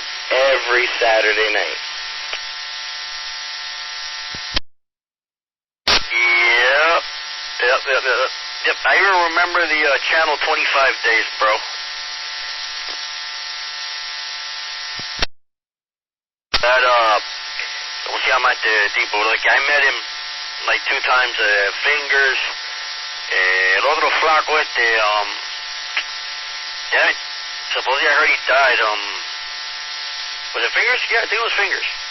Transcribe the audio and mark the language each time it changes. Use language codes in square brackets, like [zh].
[en] Every Saturday night. Yep. I even remember the Channel 25 days, bro. That, [es] ¿cómo se llama este tipo? [en] Like, I met him like 2 times, Fingers, [es] el otro flaco [en] damn it, supposedly I heard he died, was it Fingers? Yeah, I think it was Fingers.